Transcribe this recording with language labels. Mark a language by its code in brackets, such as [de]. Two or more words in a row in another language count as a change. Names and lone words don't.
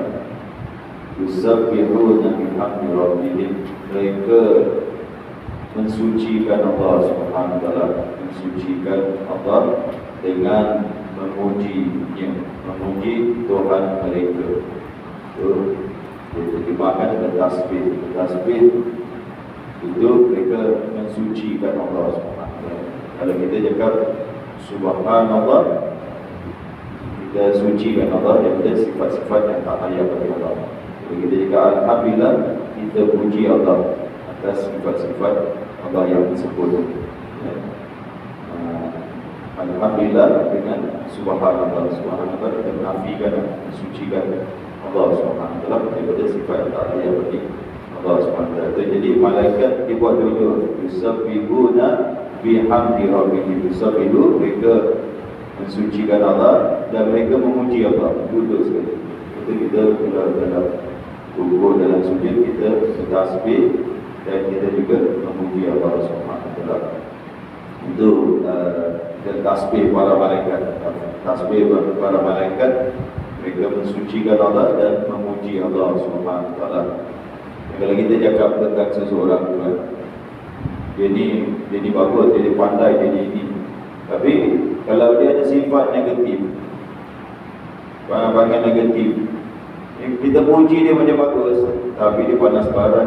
[ar] يسبحون بحمد ربهم, [ms] mereka mensucikan Allah [ar] سبحانه وتعالى, [ms] mensucikan Allah dengan memujinya, memuji Tuhan mereka. Dimakan dengan tasbih. Tasbih itu mereka mensucikan Allah [ar] سبحانه وتعالى. [ms] Kalau kita cakap Subhanallah, kita sucikan Allah daripada sifat-sifat yang tak layak bagi Allah. Kalau kita cakap Alhamdulillah, kita puji Allah atas sifat-sifat Allah yang sempurna. Alhamdulillah dengan Subhanallah. Subhanallah kita menafikan, mensucikan Allah [ar] سبحانه وتعالى [ms] daripada sifat yang tak layak bagi Allah [ar] سبحانه وتعالى. [ms] Jadi malaikat dibuat dulu [ar] يسبحون بحمد ربهم يسبح, [ms] mereka mensucikan Allah dan mereka memuji Allah. Duduk sekali. Kita dalam rukuk, dalam sujud, kita bertasbih dan kita juga memuji Allah [ar] سبحانه وتعالى. [ms] Itu tasbih para malaikat. Tasbih para malaikat, mereka mensucikan Allah dan memuji Allah [ar] سبحانه وتعالى. [ms] Kalau kita cakap tentang seseorang tu kan, dia bagus, dia pandai, dia ini. Tapi kalau dia ada sifat negatif, pandangan negatif, kita puji dia macam bagus, tapi dia panas barat.